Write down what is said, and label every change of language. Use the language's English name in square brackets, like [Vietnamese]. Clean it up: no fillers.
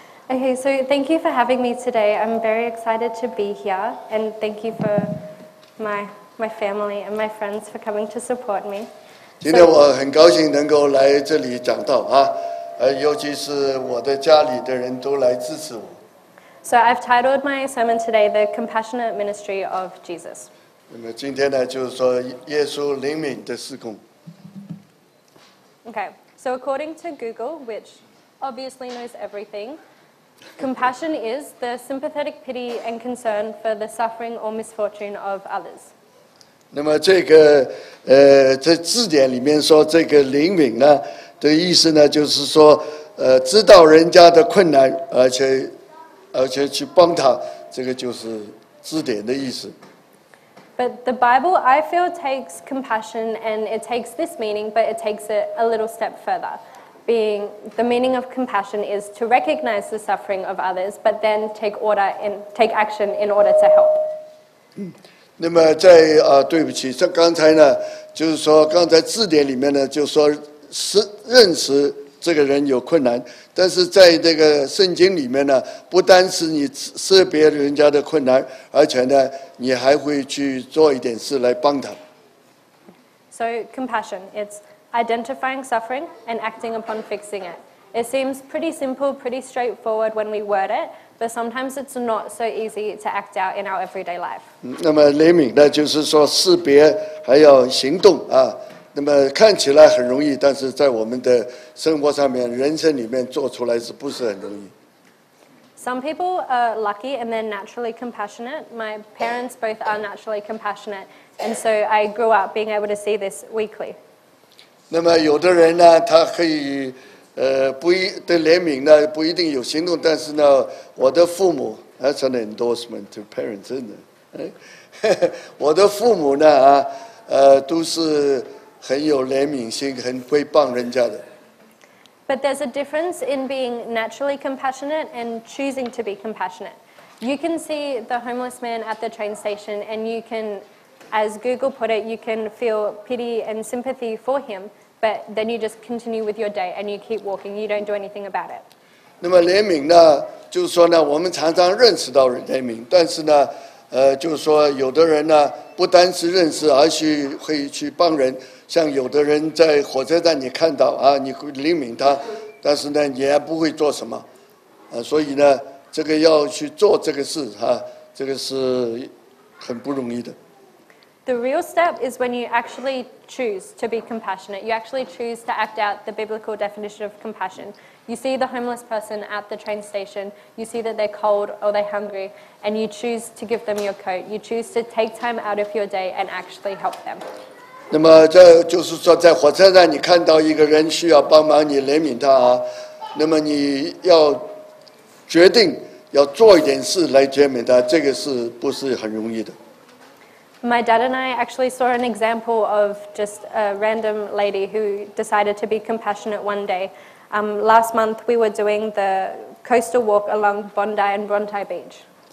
[English] Okay, so thank you for having me today. I'm very excited to be here, and thank you for my family and my friends for coming to support me. [Chinese] 今天我很高兴能够来这里讲道啊，尤其是我的家里的人都来支持我。 [English] So I've titled my sermon today, "The Compassionate Ministry of Jesus." [Chinese] 那么今天呢，就是说耶稣怜悯的事工。 [English] Okay, so according to Google, which obviously knows everything, compassion is the sympathetic pity and concern for the suffering or misfortune of others. [Chinese] 那么这个在字典里面说这个怜悯呢的意思呢，就是说知道人家的困难，而且去帮他，这个就是字典的意思。 [English] But the Bible, I feel, takes compassion and it takes this meaning, but it takes it a little step further. Being the meaning of compassion is to recognize the suffering of others, but then take action in order to help. [Chinese] 那么对不起，这刚才呢，就是说刚才字典里面呢，就说认识这个人有困难，但是在这个圣经里面呢，不单是你识别人家的困难，而且呢，你还会去做一点事来帮他。 [English] So compassion, it's identifying suffering and acting upon fixing it. It seems pretty simple, pretty straightforward when we word it, but sometimes it's not so easy to act out in our everyday life. [Chinese] 那么怜悯呢，就是说识别还要行动啊。那么看起来很容易，但是在我们的生活上面、人生里面做出来是不是很容易？ [English] Some people are lucky and they're naturally compassionate. My parents both are naturally compassionate, and so I grew up being able to see this weekly. [Chinese] 那么有的人呢，他可以对怜悯呢不一定有行动，但是呢，我的父母 ， [English] that's an endorsement to parents， [Chinese] 真的，我的父母呢都是很有怜悯心，很会帮人家的。 [English] But there's a difference in being naturally compassionate and choosing to be compassionate. You can see the homeless man at the train station and you can, as Google put it, you can feel pity and sympathy for him, but then you just continue with your day and you keep walking. You don't do anything about it. [Chinese] 那么怜悯呢，就是说呢，我们常常认识到怜悯，但是呢，就是说有的人呢，不单是认识，而且会去帮人。像有的人在火车站你看到啊，你会怜悯他，但是呢，你也不会做什么，所以呢，这个要去做这个事这个是很不容易的。 [English] The real step is when you actually choose to be compassionate. You actually choose to act out the biblical definition of compassion. You see the homeless person at the train station, you see that they're cold or they're hungry, and you choose to give them your coat. You choose to take time out of your day and actually help them. [Chinese] 那么这就是说，在火车站你看到一个人需要帮忙，你怜悯他那么你要决定要做一点事来怜悯他，这个是不是很容易的？ [English] My dad and I actually saw an example of just a random lady who decided to be compassionate one day. Last month we were doing the coastal walk along Bondi and Bronte Beach.